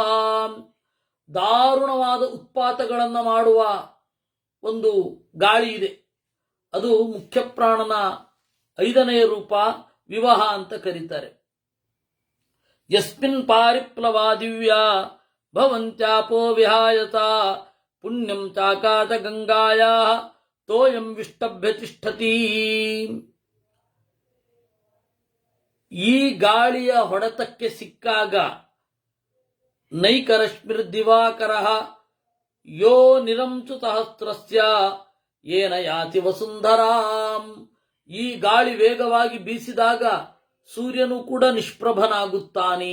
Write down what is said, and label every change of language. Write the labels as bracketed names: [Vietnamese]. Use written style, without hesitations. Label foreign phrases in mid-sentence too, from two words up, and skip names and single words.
[Kannada] ದಾರುಣವಾದ ಉತ್ಪಾತಗಳನ್ನು ಮಾಡುವ ಒಂದು ಗಾಳಿ ಇದೆ, ಅದು ಮುಖ್ಯ ಪ್ರಾಣನ ಐದನೆಯ ರೂಪ, ವಿವಹ ಅಂತ ಕರೀತಾರೆ. [Sanskrit] ಯಸ್ಮಿನ್ ಪಾರಿಪ್ಲವಾ ದಿವ್ಯಾ ಭವಂತ್ಯಾಪೋ ವಿಹಾಯತ ಪುಣ್ಯಂ ಚಾಕಾಚ ಗಂಗಾಯಾ ತೋಯಂ ವಿಷ್ಟಭ್ಯ ತಿಷ್ಠತಿ. [Kannada] ಈ ಗಾಳಿಯ ಹೊಡೆತಕ್ಕೆ ಸಿಕ್ಕಾಗ [Sanskrit] ನೈಕರಶ್ಮಿರ್ ದಿವಾಕರಃ ಯೋ ನಿರಂಚು ಸಹಸ್ರಸ್ಯ ಏನ ಯಾತಿ ವಸುಂಧರಾಂ. [Kannada] ಈ ಗಾಳಿ ವೇಗವಾಗಿ ಬೀಸಿದಾಗ ಸೂರ್ಯನು ಕೂಡ ನಿಷ್ಪ್ರಭನಾಗುತ್ತಾನೆ.